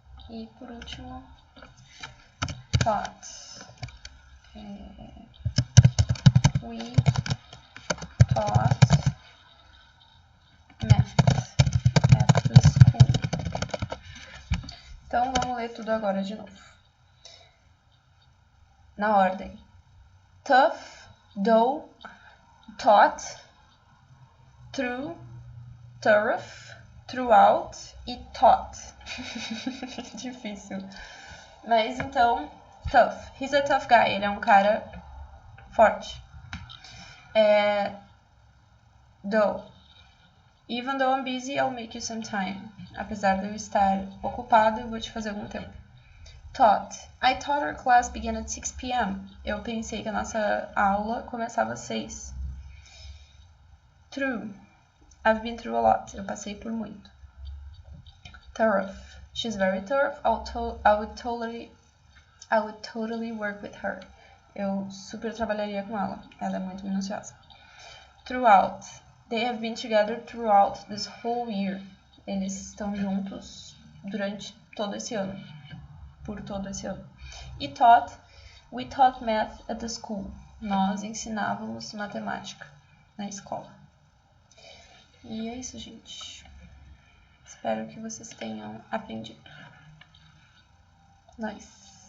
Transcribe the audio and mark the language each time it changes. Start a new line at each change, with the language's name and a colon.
Portuguese: E por último, taught.
English: We taught math at the school.
Portuguese: Então vamos ler tudo agora de novo. Na ordem.
English: Tough, though, taught, through, thorough, throughout e taught.
Portuguese: Difícil. Mas então,
English: tough. He's a tough guy.
Portuguese: Ele é um cara forte.
English: Though. Even though I'm busy, I'll make you some time.
Portuguese: Apesar de eu estar ocupado, eu vou te fazer algum tempo.
English: Taught. I thought our class began at 6 p.m.
Portuguese: Eu pensei que a nossa aula começava às 6.
English: Through. I've been through a lot.
Portuguese: Eu passei por muito.
English: Thorough. She's very thorough. I would totally I would totally work with her.
Portuguese: Eu super trabalharia com ela. Ela é muito minuciosa. Throughout.
English: They have been together throughout this whole year.
Portuguese: Eles estão juntos durante todo esse ano. Por todo esse ano. E taught.
English: We taught math at the school.
Portuguese: Nós ensinávamos matemática na escola. E é isso, gente. Espero que vocês tenham aprendido. Nice.